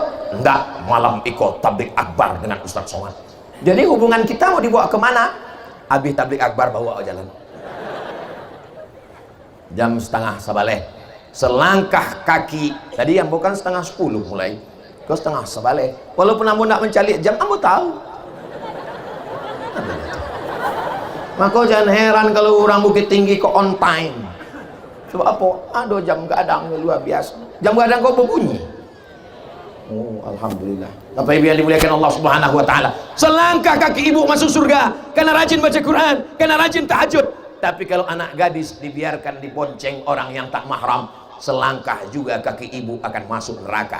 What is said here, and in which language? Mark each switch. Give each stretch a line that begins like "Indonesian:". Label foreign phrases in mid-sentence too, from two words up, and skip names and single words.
Indonesian: Enggak, malam ikut tablik akbar dengan Ustadz Somad. Jadi hubungan kita mau dibawa kemana? Habis tablik akbar bawa jalan.
Minangkabau: Jam setengah sabaleh, selangkah kaki.
Indonesian: Tadi yang bukan setengah 10 mulai ke
Minangkabau: setengah sabaleh.
Indonesian: Walaupun ambo nak mencari jam, ambo tahu. Maka jangan heran kalau orang Bukit Tinggi kok
English: on time.
Indonesian: Sebab apa? Ada jam gadang luar biasa. Jam gadang kok berbunyi. Oh, alhamdulillah. Bapak Ibu yang dimuliakan Allah
Arabic: سبحانه وتعالى.
Indonesian: Selangkah kaki ibu masuk surga karena rajin baca Quran, karena rajin tahajud. Tapi kalau anak gadis dibiarkan dibonceng orang yang tak mahram, selangkah juga kaki ibu akan masuk neraka.